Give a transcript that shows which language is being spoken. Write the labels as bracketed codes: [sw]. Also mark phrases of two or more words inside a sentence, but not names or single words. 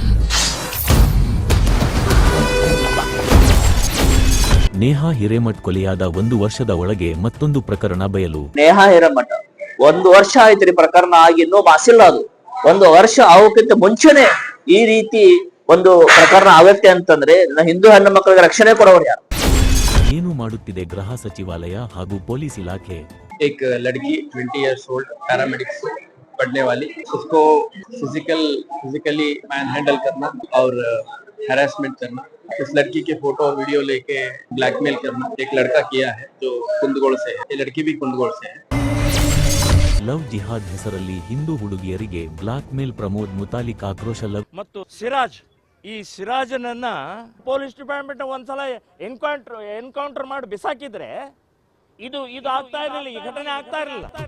[kn] ನೇಹಾ ಹಿರೇಮಠ್ ಕೊಲೆಯಾದ 1 ವರ್ಷದ ಒಳಗೆ ಮತ್ತೊಂದು ಪ್ರಕರಣ ಬಯಲು. ನೇಹಾ ಹಿರೇಮಠ 1 ವರ್ಷ ಆಯ್ತ್ರಿ ಪ್ರಕರಣ ಆಗಿ ಇನ್ನೂ ಮಾಸಿಲ್ಲ. ಅದು 1 ವರ್ಷ ಆಗೋಕ್ಕಿಂತ ಮುಂಚೆನೆ ಈ ರೀತಿ ಒಂದು ಪ್ರಕರಣ ಆಗತ್ತೆ ಅಂತಂದ್ರೆ ಹಿಂದೂ ಹೆಣ್ಣು ಮಕ್ಕಳಿಗೆ ರಕ್ಷಣೆ ಕೊಡೋರು ಯಾರು? ಏನು ಮಾಡುತ್ತಿದೆ ಗೃಹ ಸಚಿವಾಲಯ ಹಾಗೂ ಪೊಲೀಸ್ ಇಲಾಖೆ? [hi] एक लड़की 20 years old पैरामेडिक्स पढ़ने वाली, उसको [en] physically man handle [hi] करना और हैरेसमेंट करना, इस लड़की के फोटो वीडियो लेके ब्लैकमेल करना एक लड़का किया है जो कुंदगोल से है. ये लड़की भी कुंदगोल से है. [kn] ಲವ್ ಜಿಹಾದ್ ಹೆಸರಲ್ಲಿ ಹಿಂದೂ ಹುಡುಗಿಯರಿಗೆ [en] black mail. [kn] ಪ್ರಮೋದ್ ಮುತಾಲಿಕ್ ಆಕ್ರೋಶ. ಲವ್ ಮತ್ತು ಸಿರಾಜ್, ಈ ಸಿರಾಜನನ್ನ [en] police department [kn] ಒಂದ್ಸಲ ಎನ್ಕೌಂಟರ್ ಮಾಡಿ ಬಿಸಾಕಿದ್ರೆ ಇದು ಆಗ್ತಾ ಇರಲಿಲ್ಲ, ಈ ಘಟನೆ ಆಗ್ತಾ ಇರಲಿಲ್ಲ.